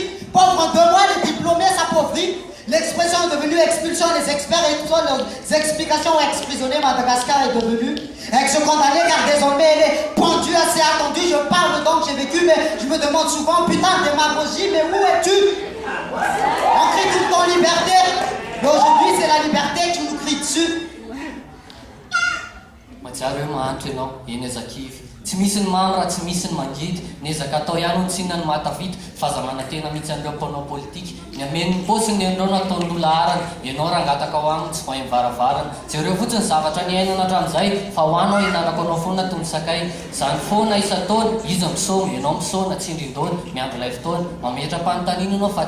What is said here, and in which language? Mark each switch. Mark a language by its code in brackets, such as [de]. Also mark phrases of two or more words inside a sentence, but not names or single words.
[fr] Pauvre de moi, les diplômés s'appauvrit. L'expression est devenue expulsion, les experts et toutes les explications ont exprisonné. Madagascar est devenue ex-condamné car désormais elle est pendue, assez attendue. Je parle donc, j'ai vécu, mais je me demande souvent, putain, démagogie, mais où es-tu? On crie tout le temps liberté, mais aujourd'hui c'est la liberté qui nous crie dessus. [mg] Matsiaro hoe mahantra ianao eny azakivy tsy misy ny mamy raha tsy misy ny mangidy ny ezaka atao ihany ny tsinona ny mahatavita fahazamana tena mihitsy an'ireo mpanao politika ny ameny ny posiny andreo no ataon'olona arany ianao raha angataka ao aminy tsy vahay mivaravarana jereo fotsiny zavatra ny ainana hatramin'izay fa ho anao hianarako anao foana toy ny sakay izany foana isa-taona izy misomy ianao misaona tsindrin-dona miandro ilay fotoana mametra-panontaniana anao fa